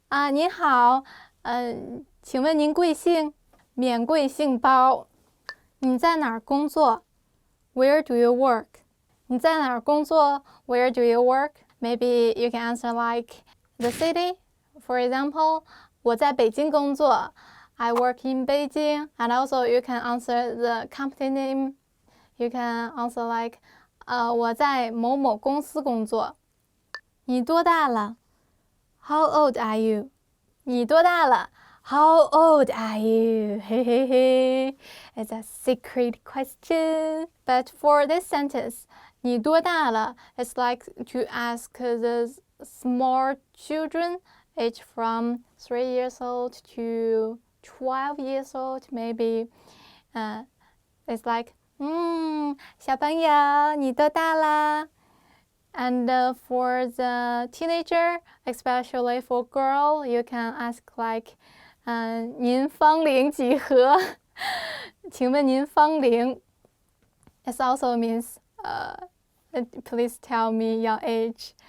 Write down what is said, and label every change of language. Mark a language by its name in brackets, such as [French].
[Chinese] 您好，请问您贵姓? 免贵姓包。你在哪儿工作? [English] Where do you work? [Chinese] 你在哪儿工作? [English] Where do you work? Maybe you can answer like the city. For example, [Chinese] 我在北京工作. [English] I work in Beijing. And also you can answer the company name. You can answer like, [Chinese] 我在某某公司工作。你多大了? [English] How old are you? [Chinese] 你多大了? [English] How old are you? Hey, hey, hey. It's a secret question. But for this sentence, [Chinese] 你多大了? [English] It's like to ask the small children, age from 3 years old to 12 years old, maybe. It's like, [Chinese] 小朋友，你多大了? [English] And for the teenager, especially for girl, you can ask like, [Chinese] 您芳龄几何? 请问您芳龄? [English] It also means, please tell me your age.